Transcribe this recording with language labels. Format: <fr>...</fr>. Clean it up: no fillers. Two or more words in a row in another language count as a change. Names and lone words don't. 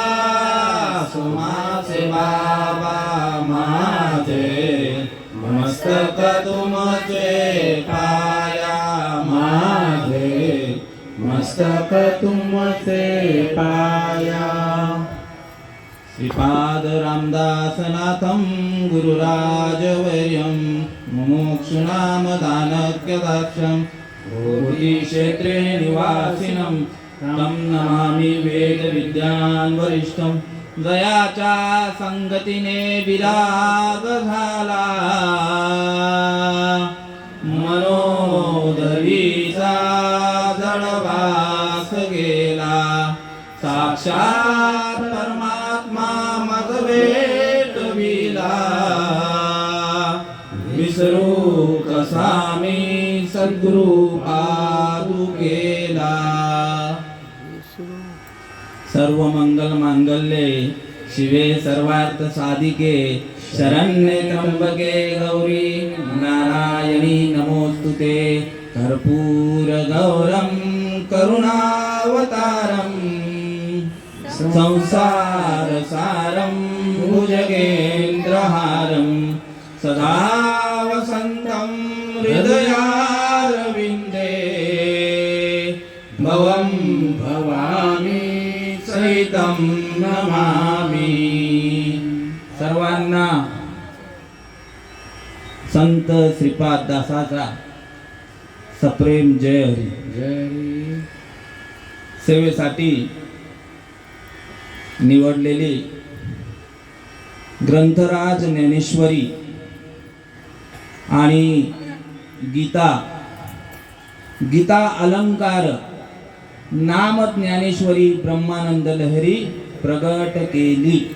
<mr>सुमासे बाबा माझे मस्तक तुमचे पाया माझे मस्तक तुमचे पाया</mr> <sa>श्रीपाद रामदासनाथं गुरुराजवर्यं मुमुक्षूणां दानक्यदाक्षं क्षेत्रे निवासिनं तं नमामि वेदविद्यान् वरिष्ठं</sa> <mr>जयाच्या संगतीने विराग झाला मनोदरीचा जडवास गेला साक्षात परमात्मा मग भेटविला विसरू कसा मी सद्गुरु पादुकेला</mr> <sa>सर्व मंगल मांगल्ये शिवे सर्वार्थ साधिके शरण्ये त्र्यंबके गौरी नारायणी नमोस्तुते कर्पूर गौरम करुणावतारम संसार सारम भुजगेंद्रहारम सदा वसंतं हृदयारविंदे भवं भवामी सहितं नमामि</sa> <mr>सर्वांना संत श्रीपाद दासाचा सप्रेम जय हरी. सेवेसाठी निवडलेली ग्रंथराज ज्ञानेश्वरी आणि गीता अलंकार नाम ज्ञानेश्वरी ब्रह्मानंद लहरी प्रगट केली.</mr>